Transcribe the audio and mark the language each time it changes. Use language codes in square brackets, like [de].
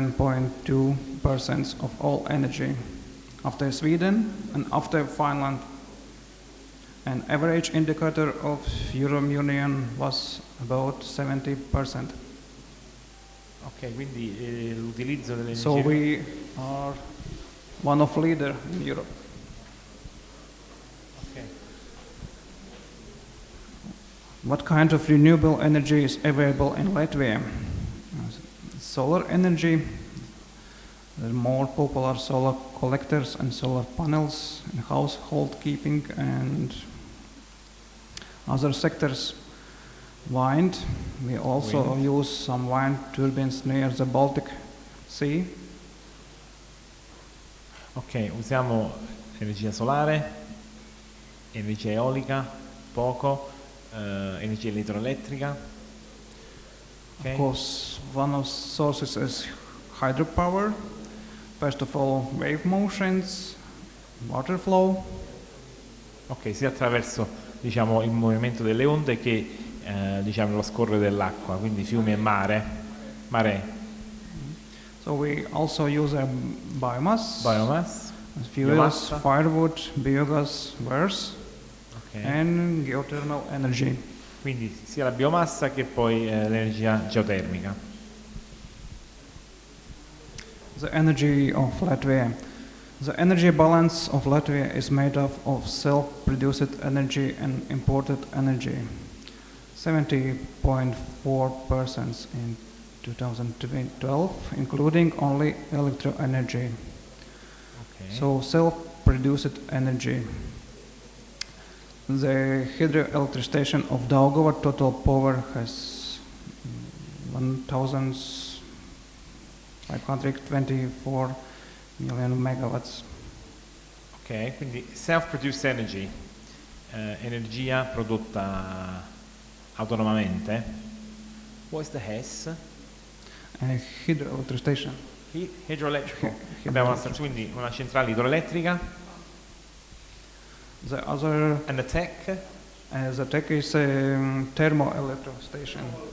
[en] 37.2% of all energy. After Sweden and after Finland, an average indicator of European Union was about 70%. [it] Ok, quindi l'utilizzo delle energie [en] So we are one of leader in Europe. Okay. What kind of renewable energy is available in Latvia? Solar energy. There are more popular solar collectors and solar panels in household keeping and other sectors. Wind. We also use some wind turbines near the Baltic Sea. [it] Ok, usiamo energia solare, energia eolica, poco, energia idroelettrica. Okay. [en] Of course, one of the sources is hydropower. First of all, wave motions, water flow. [it] Ok, sia attraverso, diciamo, il movimento delle onde che diciamo lo scorrere dell'acqua, quindi fiumi e maree. [en] So we also use biomass, fuels, [it] biomassa. [en] firewood, biogas, wares, Okay. and geothermal energy. [it] Quindi sia la biomassa che poi l'energia geotermica. [en] The energy of Latvia. The energy balance of Latvia is made up of self-produced energy and imported energy. 70.4% in 2012, including only electro energy. Okay. So self-produced energy. The hydroelectric station of Daugava total power has 1,524 million megawatts. [it] Ok, quindi [en] self-produced energy, [it] energia prodotta autonomamente. [en] What is the HES? Hydroelectric station. [it] Idroelettrico. Abbiamo quindi una centrale idroelettrica. [en] The other, And the tech? the tech is a thermoelectric station.